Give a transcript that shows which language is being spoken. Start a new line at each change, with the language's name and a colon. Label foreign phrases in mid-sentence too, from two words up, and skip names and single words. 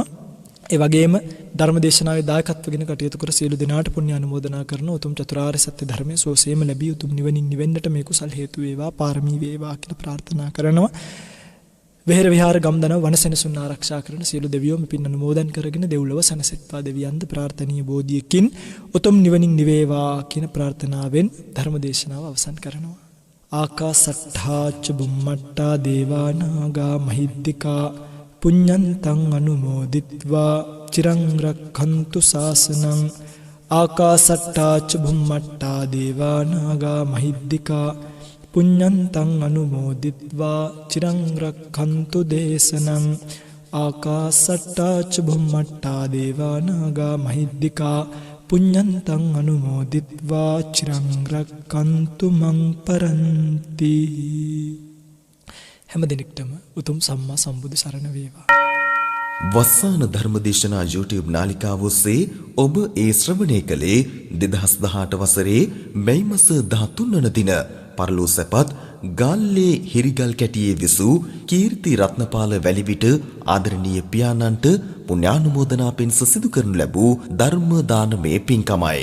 Sinhala: ඒ වගේම ධර්මදේශනාවේ දායකත්වගෙන කටයුතු කර සියලු දෙනාට පුණ්‍ය අනුමෝදනා කරන උතුම් චතුරාර්ය සත්‍ය ධර්මයේ සෝසේම ලැබී උතුම් නිවනින් නිවෙන්නට මේ කුසල් හේතු වේවා, පාරමී වේවා කියලා ප්‍රාර්ථනා කරනවා. වෙහෙර විහාර ගම්දනව වනසෙනසුන් ආරක්ෂා කරන සියලු දෙවියෝ මෙපින් අනුමෝදන් කරගෙන දෙව්ලොව සනසෙත්වා දෙවියන්ද ප්‍රාර්ථනීය බෝධියකින් උතුම් නිවනින් නිවේවා කියන ප්‍රාර්ථනාවෙන් ධර්මදේශනාව අවසන් කරනවා.
Pali: ආකාසට්ඨා ච බුම්මට්ටා දේවා නාග මහිද්దికා පුඤ්ඤන්තං අනුමෝදිත්වා චිරං රක්ඛන්තු ශාසනං. ආකාසට්ඨා ච බුම්මට්ටා දේවා නාග මහිද්దికා පුඤ්ඤන්තං අනුමෝදිත්වා චිරං රක්ඛන්තු දේශනං. ආකාසට්ඨා ච බුම්මට්ටා දේවා නාග මහිද්దికා පුඤ්ඤන්තං අනුමෝදිත්වා චිරං රක්ඛන්තු මං පරන්ති.
Sinhala: හැම දිනෙකටම උතුම් සම්මා සම්බුදු සරණ වේවා. වස්සාන ධර්මදේශනා YouTube නාලිකාව ඔස්සේ ඔබ ඒ ශ්‍රවණය කළේ 2018 වසරේ මැයි මාස 13 වන දින පරලෝ සැපත් ගාල්ලේ හිරිගල් කැටියේ විසූ කීර්ති රත්නපාල වැලිවිට ආදරණීය පියාණන්ට පුණ්‍යානුමෝදනා පිණිස සිදු කරනු ලැබූ ධර්ම දානමය පින්කමයි.